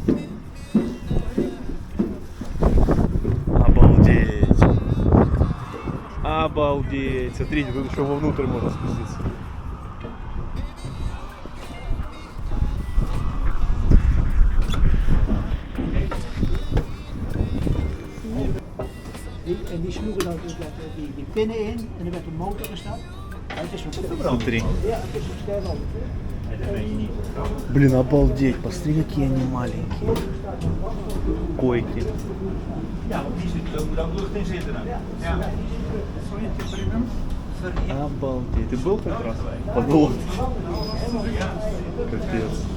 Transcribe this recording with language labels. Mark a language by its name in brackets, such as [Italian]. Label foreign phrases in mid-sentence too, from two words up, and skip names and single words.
[Russian] Обалдеть. Обалдеть. Смотрите, тут еще вовнутрь можно спуститься. [Dutch] En die sloegen dan dus die pinnen in en er werd een motor gestart. Het is [Russian] Внутри. [Dutch] Ja, het is een ster. [Russian] Блин, обалдеть. Посмотри, какие они маленькие. Койки. Обалдеть. Ты был как раз? Под лодкой. Капец.